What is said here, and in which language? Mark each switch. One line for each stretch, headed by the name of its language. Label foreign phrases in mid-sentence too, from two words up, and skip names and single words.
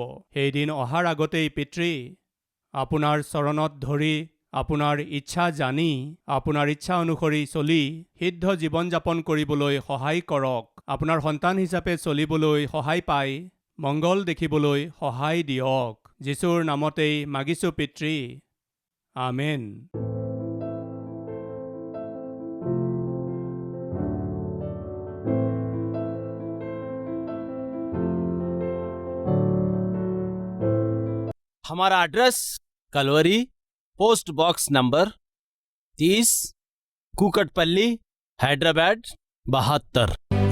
Assamese: সেইদিন অহাৰ আগতেই পিতৃ আপোনাৰ চৰণত ধৰি, আপোনাৰ ইচ্ছা জানি, আপোনাৰ ইচ্ছা অনুসৰি চলি সিদ্ধ জীৱন যাপন কৰিবলৈ সহায় কৰক। আপোনাৰ সন্তান হিচাপে চলিবলৈ সহায় পাই মংগল দেখিবলৈ সহায় দিয়ক। যীশুৰ নামতেই মাগিছোঁ পিতৃ, আমেন।
Hindi: हमारा एड्रेस कलवरी, पोस्ट बॉक्स नंबर 30, कूकटपल्ली, हैदराबाद 72।